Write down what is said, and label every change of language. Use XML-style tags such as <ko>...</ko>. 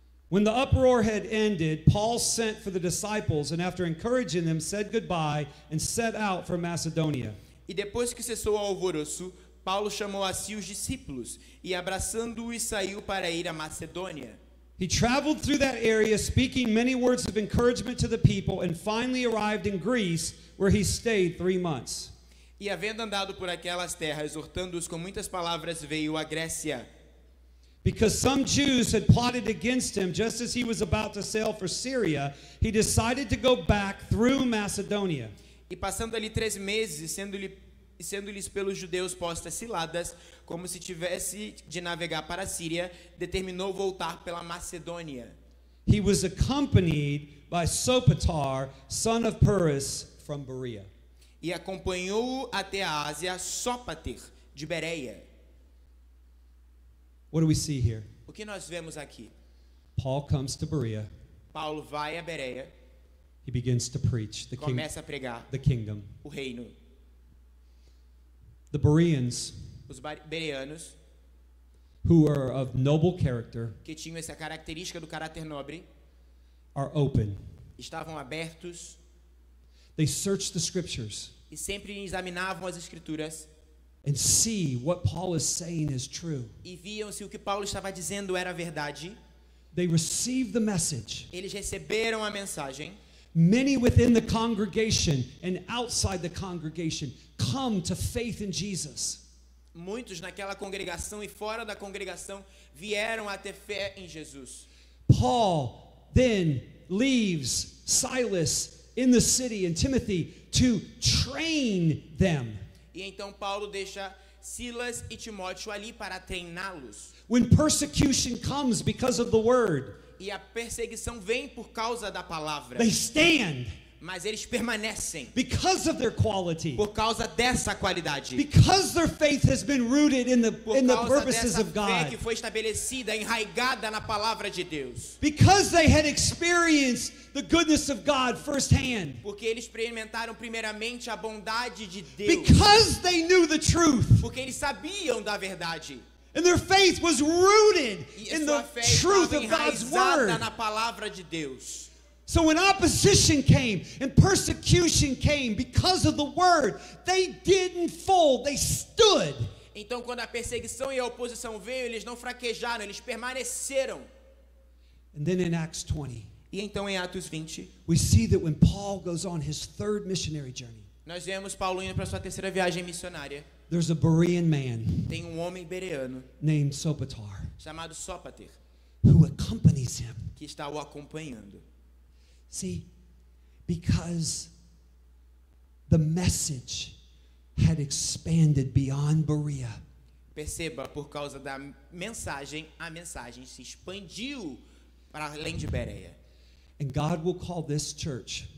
<en>When the uproar had ended, Paul sent for the disciples and after encouraging them said goodbye and set out for Macedonia.</en> <pt>E depois que cessou o alvoroço, Paulo chamou a si os discípulos e abraçando-os saiu para ir a Macedônia.</pt> <en>He traveled through that area speaking many words of encouragement to the people and finally arrived in Greece where he stayed 3 months.</en> <pt>E havendo andado por aquelas terras, exortando-os com muitas palavras, veio à Grécia.</pt> <en>Because some Jews had plotted against him just as he was about to sail for Syria, he decided to go back through Macedonia.</en> <pt>E passando ali 3 meses, sendo-lhes pelos judeus postas ciladas, como se tivesse de navegar para a Síria, determinou voltar pela Macedônia.</pt> <en>He was accompanied by Sopater, son of Pyrrhus, from Berea.</en> <pt>E acompanhou-o até a Ásia Sópater, de Bereia.</pt> <en>What do we see here?</en> <pt>O que nós vemos aqui?</pt> <en>Paul comes to Berea.</en> <pt>Paulo vai a Bereia,</pt> <en>He begins to preach</en> <pt>começa a pregar</pt> <en>the kingdom.</en> <pt>o reino.</pt> <en>The Bereans,</en> <pt>Os bereanos,</pt> <en>who are of noble character,</en> <pt>que tinham essa característica do caráter nobre,</pt> <en>are open.</en> <pt>estavam abertos</pt> <en>They search the scriptures</en> <pt>e sempre examinavam as escrituras</pt> <en>and see what Paul is saying is true.</en> <pt>e viam se o que Paulo estava dizendo era verdade.</pt> <en>They receive the message.</en> <pt>Eles receberam a mensagem.</pt> <en>Many within the congregation and outside the congregation come to faith in Jesus.</en> <pt>Muitos naquela congregação e fora da congregação vieram a ter fé em Jesus.</pt> <en>Paul then leaves Silas in the city and Timothy to train them.</en> <pt>E então Paulo deixa Silas e Timóteo ali para treiná-los.</pt> <en>When persecution comes because of the word,</en> <pt>E a perseguição vem por causa da palavra.</pt> <en>they stand</en> <pt>Mas eles permanecem</pt> <en>because of their quality.</en> <pt>por causa dessa qualidade.</pt> <en>Because their faith has been rooted in the</en> <pt>Por causa</pt> <en>purposes</en> <pt>dessa</pt> <en>of</en> <pt>fé</pt> <en>God.</en> <pt>que foi estabelecida, enraigada na palavra de Deus.</pt> <en>Because they had experienced the goodness of God firsthand.</en> <pt>Porque eles experimentaram primeiramente a bondade de Deus.</pt> <en>Because they knew the truth.</en> <pt>Porque eles sabiam da verdade.</pt> <en>And their faith was rooted</en> <pt>E</pt> <en>in</en> <pt>sua</pt> <en>the</en> <pt>fé</pt> <en>truth</en> <pt>estava</pt> <en>of God's</en> <pt>enraizada</pt> <en>word.</en> <pt>na palavra de Deus.</pt> <en>So when opposition came and persecution came because of the word, they didn't fold, they stood.</en> <pt>Então, quando a perseguição e a oposição veio, eles não fraquejaram, eles permaneceram.</pt> <en>And then in Acts 20,</en> <pt>E então, em Atos 20,</pt> <en>we see that when Paul goes on his third missionary journey,</en> <pt>nós vemos Paulo indo para sua terceira viagem missionária.</pt> <en>there's a Berean man</en> <pt>Tem um homem bereano</pt> <en>named Sopater</en> <pt>chamado Sópater,</pt> <en>who accompanies him.</en> <pt>que está o acompanhando.</pt> <en>See, because the message had expanded beyond Berea.</en> <pt>Perceba, por causa da mensagem, a mensagem se expandiu para além de Bereia.</pt> <en>And God will call this church</en>